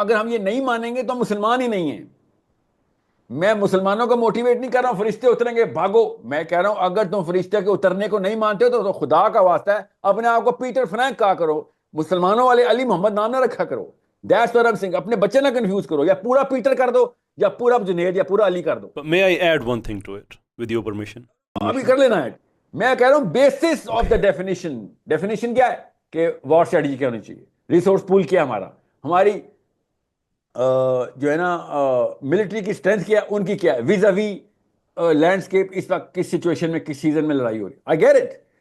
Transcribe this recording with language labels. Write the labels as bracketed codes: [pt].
[ur] اگر ہم یہ نہیں مانیں گے تو مسلمان ہی نہیں ہیں. میں مسلمانوں کو موٹیویٹ نہیں کر رہا ہوں فرشتے اتریں گے بھاگو. میں کہہ رہا ہوں اگر تم فرشتے کے اترنے کو نہیں مانتے ہو تو خدا کا واسطہ ہے اپنے آپ کو پیٹر فرینک کہا کرو, مسلمانوں والے علی محمد نام نہ رکھا کرو. [en] That's what I am saying. [ur] اپنے بچے نہ کنفیوز کرو, یا پورا پیٹر کر دو یا پورا جنید یا پورا علی کر دو. [en] May I add one thing to it with your permission? [ur] ابھی کر لینا ہے. میں کہہ رہا ہوں بیسس آف دا ڈیفینیشن کیا ہے کہ وار اسٹریٹجی کیا ہونی چاہیے, ریسورس پول کیا ہمارا, ہماری جو ہے نا ملٹری کی اسٹرینتھ کیا, ان کی کیا ہے, ویزا وی لینڈسکیپ اس وقت کس سچویشن میں کس سیزن میں لڑائی ہو رہی. [en] I get it.